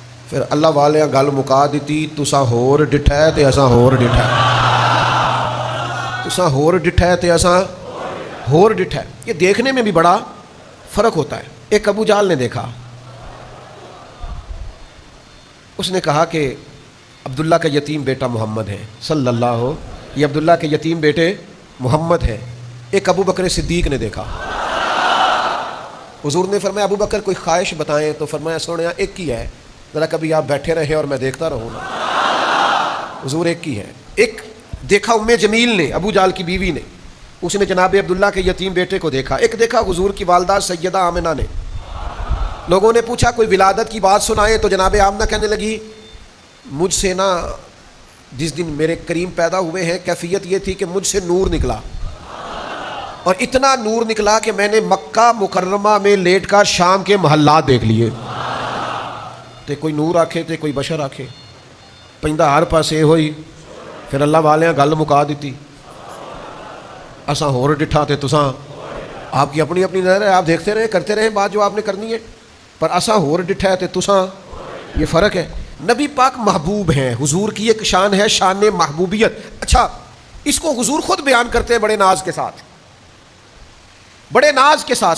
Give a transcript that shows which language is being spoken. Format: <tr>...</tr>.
<pa>پھر اللہ والیاں گل مکا دیتی تساں ہور ڈٹھا ہے تے اساں ہور ڈٹھا ہے، تساں ہور ڈٹھا ہے تے اساں ہور ڈٹھا ہے.</pa> <ur>یہ دیکھنے میں بھی بڑا فرق ہوتا ہے. ایک ابو جہل نے دیکھا، اس نے کہا کہ عبداللہ کا یتیم بیٹا محمد ہے صلی اللہ ہو، یہ عبداللہ کے یتیم بیٹے محمد ہے. ایک ابو بکر صدیق نے دیکھا. حضور نے فرمایا ابو بکر کوئی خواہش بتائیں، تو فرمایا سونیا ایک ہی ہے، ذرا کبھی آپ بیٹھے رہے اور میں دیکھتا رہوں نا. حضور ایک ہی ہے. ایک دیکھا ام جمیل نے، ابو جہل کی بیوی نے، اس نے جناب عبداللہ کے یتیم بیٹے کو دیکھا. ایک دیکھا حضور کی والدہ سیدہ آمنہ نے. لوگوں نے پوچھا کوئی ولادت کی بات سنائے، تو جناب آمنہ کہنے لگی مجھ سے نا جس دن میرے کریم پیدا ہوئے ہیں کیفیت یہ تھی کہ مجھ سے نور نکلا، اور اتنا نور نکلا کہ میں نے مکہ مکرمہ میں لیٹ کر شام کے محلات دیکھ لیے.</ur> <pa>تے کوئی نور آکھے تے کوئی بشر آکھے، پیندا ہر پاسے ہوئی. پھر اللہ والیاں گل مکا دیتی اساں ہور ڈٹھا تے تساں.</pa> <ur>آپ کی اپنی اپنی نظر ہے، آپ دیکھتے رہے کرتے رہے بات جو آپ نے کرنی ہے، پر</ur> <pa>اساں ہور ڈٹھا ہے تے تساں.</pa> <ur>یہ فرق ہے. نبی پاک محبوب ہیں، حضور کی ایک شان ہے شان محبوبیت. اچھا اس کو حضور خود بیان کرتے ہیں بڑے ناز کے ساتھ، بڑے ناز کے ساتھ.</ur>